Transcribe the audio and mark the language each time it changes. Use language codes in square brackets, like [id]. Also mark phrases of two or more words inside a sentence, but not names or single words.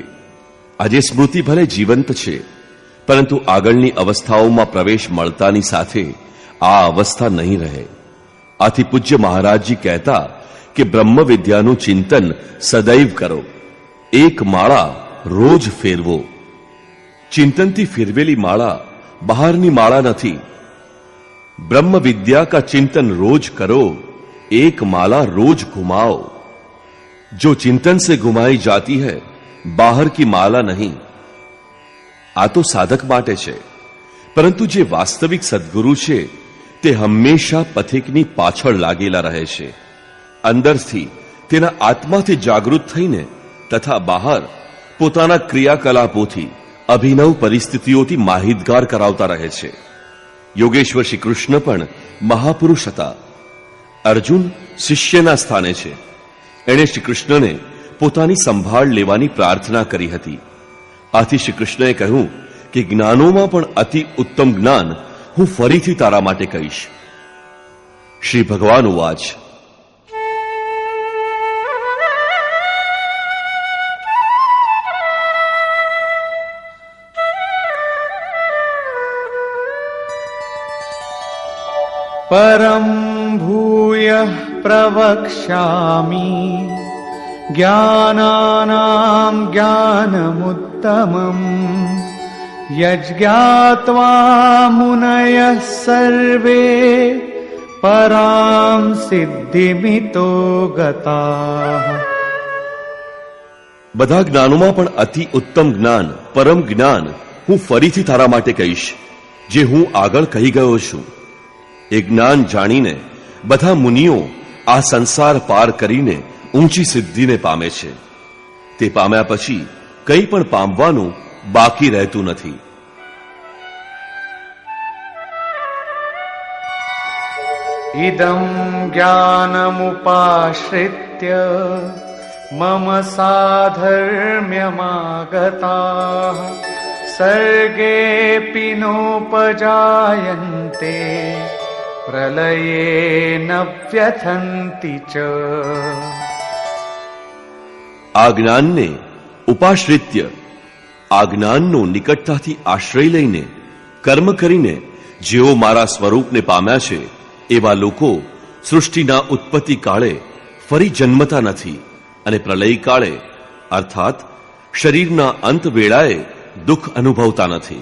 [gu] આજે સ્મૃતિ ભલે જીવંત છે, પરંતુ આગળની અવસ્થાઓમાં પ્રવેશ મળતાની સાથે આ અવસ્થા નહીં રહે. આથી પૂજ્ય મહારાજજી કહેતા કે બ્રહ્મ વિદ્યાનું ચિંતન સદૈવ કરો. એક માળા રોજ ફેરવો. ચિંતનથી ફેરવેલી માળા બહારની માળા નથી. [hi] ब्रह्म विद्या का चिंतन रोज करो, एक माला रोज घुमाओ. जो चिंतन से घुमाई जाती है, बाहर की माला नहीं. [gu] આ તો સાધક માટે છે, પરંતુ જે વાસ્તવિક સદ્ગુરુ છે તે હમેશા પથિકની પાછળ લાગેલા રહે છે. અંદરથી તેના આત્માથી જાગૃત થઈને તથા બહાર પોતાના ક્રિયાકલાપોથી અભિનવ પરિસ્થિતિઓથી માહિતગાર કરાવતા રહે છે. યોગેશ્વર શ્રી કૃષ્ણ પણ મહાપુરુષ હતા. અર્જુન શિષ્યના સ્થાને છે. એણે શ્રી કૃષ્ણને પોતાની સંભાળ લેવાની પ્રાર્થના કરી હતી. આથી શ્રી કૃષ્ણએ કહ્યું કે જ્ઞાનોમાં પણ અતિ ઉત્તમ જ્ઞાન હું ફરીથી તારા માટે કહીશ. [sa] श्री भगवान उवाच, परं भूयः प्रवक्ष्यामि ज्ञानानां ज्ञानमुत्तमम् यज्ञात्वा मुनयः सर्वे परां सिद्धिमितो गताः. [gu] બધા જ્ઞાનોમાં પણ અતિ ઉત્તમ જ્ઞાન, પરમ જ્ઞાન હું ફરીથી તારા માટે કહીશ, જે હું આગળ કહી ગયો છું. એ જ્ઞાન જાણીને બધા મુનિઓ આ સંસાર પાર કરીને ઊંચી સિદ્ધિને પામે છે. તે પામ્યા પછી કંઈ પણ પામવાનું બાકી રહેતું નથી. [sa] इदं ज्ञानमुपाश्रित्य मम साधर्म्यमागताः सर्गेऽपि नोपजायन्ते प्रलये न व्यथन्ति च। [gu] આ જ્ઞાનને ઉપાશ્રિત્ય, આ જ્ઞાનનો નિકટતાથી આશ્રય લઈને કર્મ કરીને જેઓ મારા સ્વરૂપને પામ્યા છે એવા લોકો સૃષ્ટિના ઉત્પત્તિ કાળે ફરી જન્મતા નથી અને પ્રલય કાળે અર્થાત શરીરના અંત વેળાએ દુઃખ અનુભવતા નથી.